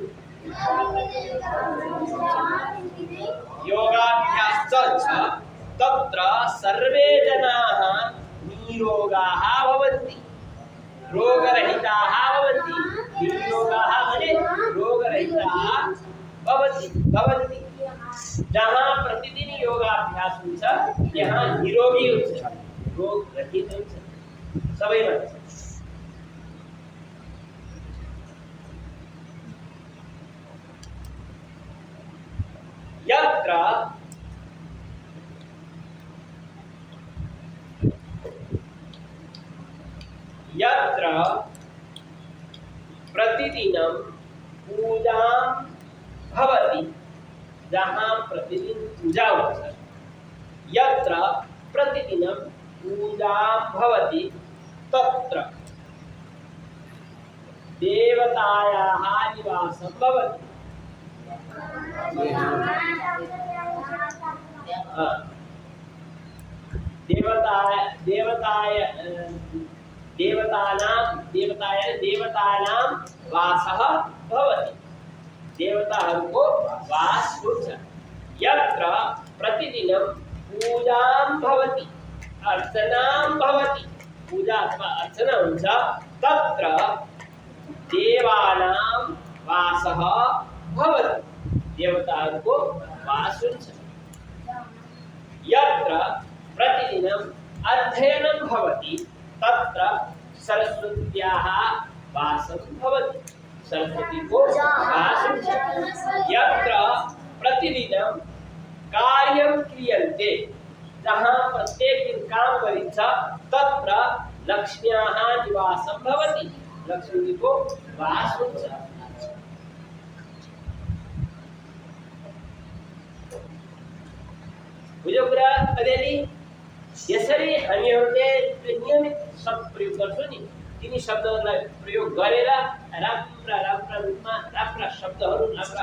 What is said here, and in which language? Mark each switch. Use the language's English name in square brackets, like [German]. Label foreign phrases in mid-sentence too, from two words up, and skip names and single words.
[Nepali] योगाभ्यास चल्छ [Sanskrit] तत्र सर्वे जनाः निरोगाः भवन्ति रोगरहिताः भवन्ति निरोगाः [Nepali] माने [Sanskrit] रोगरहिताः भवन्ति [Nepali] जहाँ प्रतिदिन योगाभ्यास हुन्छ यहाँ निरोगी हुन्छ रोग रहित हुन्छ सबै मान्छे [Sanskrit] यत्र यत्र प्रतिदिनं पूजां भवति [Hindi] जहाँ प्रतिदिन पूजा होता है [Sanskrit] यत्र प्रतिदिनं पूजां भवति तत्र देवतायाः निवासं भवति देवतानां वासः भवति [Nepali] देवताहरूको वास हुन्छ [Sanskrit] यत्र प्रतिदिनं पूजां भवति अर्चनां भवति [Nepali] पूजा अथवा अर्चना हुन्छ [Sanskrit] तत्र देवानां वासः भवति [Nepali] देवताहरूको वास हुन्छ [Sanskrit] यत्र प्रतिदिनं अध्ययनं भवति तत्र सरस्वत्याः वासं भवति [Nepali] सरस्वती को वास [Sanskrit] यत्र प्रतिदिनं कार्यं क्रियन्ते [Nepali] जहाँ प्रत्येक दिन काम गरिन्छ [Sanskrit] तत्र लक्ष्म्याः निवासं भवति [Nepali] लक्ष्मी को वास हुन्छ बुझ्यो कुरा अलिअलि यसरी हामीहरूले नियमित शब्द प्रयोग गर्छौँ नि तिनी शब्दहरूलाई प्रयोग गरेर राम्रा रूपमा राम्रा शब्दहरू राम्रा